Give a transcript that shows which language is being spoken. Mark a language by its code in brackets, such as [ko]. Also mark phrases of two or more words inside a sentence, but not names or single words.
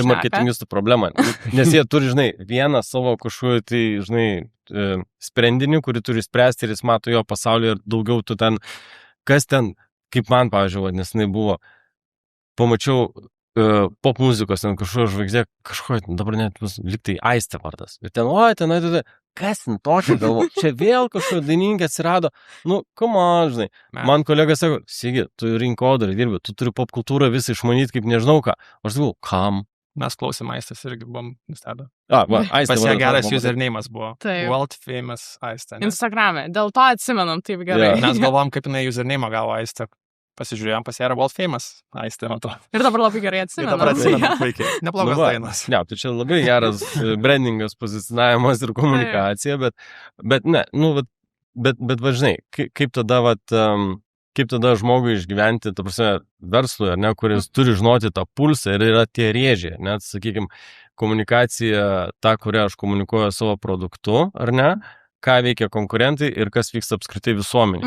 [lt] Čia marketingistų problema, nes jie turi, žinai, vieną savo kažkokį, tai, žinai, sprendinį, kurį turi spręsti ir jis mato jo pasaulį ir daugiau tu ten, kas ten, kaip man, pavyzdžiui, nes jinai buvo, pamačiau pop muzikos, ten kažkokia žvaigždė, kažkokia, dabar net liktai Aistė vardas. Ir ten, kas ten tokia galvo, čia vėl kažkokia dainininkė atsirado, [en] come on, [lt] žinai. Man kolega sako, Sigi, tu rinkodarą dirbi, tu turi pop kultūrą visą išmanyti, kaip nežinau ką. Aš sakau, kam? Mes klausėm Aistės irgi buvom nustebę. Aistė. Pas ją geras username'as buvo. Taip. [en] World famous Aistė. [lt] Instagram'e. Dėl to atsimenam taip gerai. Mes galvom, kaip jinai username'ą gavo Aistė. Pasižiūrėjom, pas ją yra [en] World famous [lt] Aistė, matau. Ir dabar labai gerai atsimenam. Ir dabar atsimenam puikiai. Neblogas dainas. Ne, tai čia labai geras brandingas, pozicionavimas ir komunikacija, bet ne, bet žinai, kaip tada, kaip tada žmogui išgyventi, ta prasme, verslui, ar ne, kuris turi žinoti tą pulsą ir yra tie rėžiai, net, sakykime, komunikacija, ta, kurią aš komunikuoju savo produktu, ar ne, ką veikia konkurentai ir kas vyksta apskritai visuomenė.